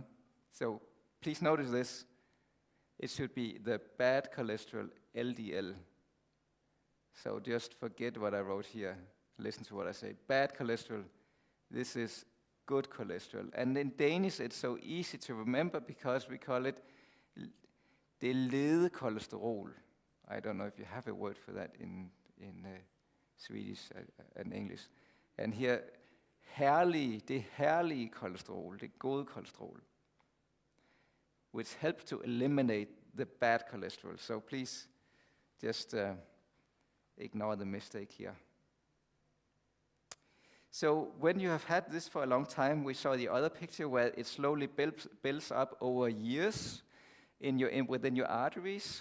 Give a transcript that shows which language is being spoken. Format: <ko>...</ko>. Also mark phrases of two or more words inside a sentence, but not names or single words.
<en>So please notice this. It should be the bad cholesterol, LDL. So just forget what I wrote here. Listen to what I say. Bad cholesterol. This is good cholesterol. And in Danish, it's so easy to remember because we call it</en> <da>det lede kolesterol.</da> <en>I don't know if you have a word for that in Swedish and English. And here,</en> <da>det herlige kolesterol, det gode kolesterol,</da> <en>which helps to eliminate the bad cholesterol. So please just ignore the mistake here. So when you have had this for a long time, we saw the other picture where it slowly builds up over years within your arteries.</en>